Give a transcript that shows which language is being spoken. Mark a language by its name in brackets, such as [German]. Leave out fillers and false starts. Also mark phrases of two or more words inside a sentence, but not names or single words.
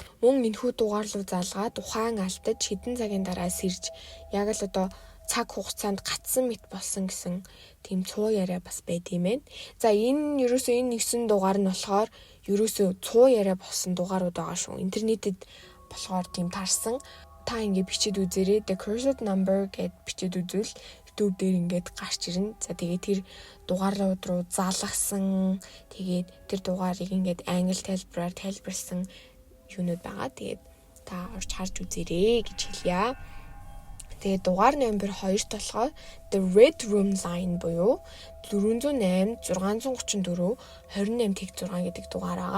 [Mongolian] Мөн энэхүү дугаар руу залгаад ухаан алдаж хэдэн цагийн дараа сэрж яг л цаг хугацаанд гацсан мэт болсон гэсэн тийм цуу яриа бас байд юм байна. За, энэ 9 дугаар нь болохоор ерөөсөө цуу яриа болсон дугаарууд байгаа шүү. Интернетэд болохоор тийм тарсан. Та ингээд бичиж үзээрэй. [English] The cursed number [Mongolian] гэд бичиж үзвэл YouTube дээр ингээд гарч ирнэ. За тэгээд тэр дугаарлууд руу залгасан. Тэгээд тэр дугаарыг ингээд англи тайлбараар тайлбарласан юунууд байгаа. Тэгээд та орж харж үзээрэй гэж хэлье. Тэгээд дугаар номер 2-т болохоор The Red Room Line буюу 408 634 28-6 гэдэг дугаар байгаа.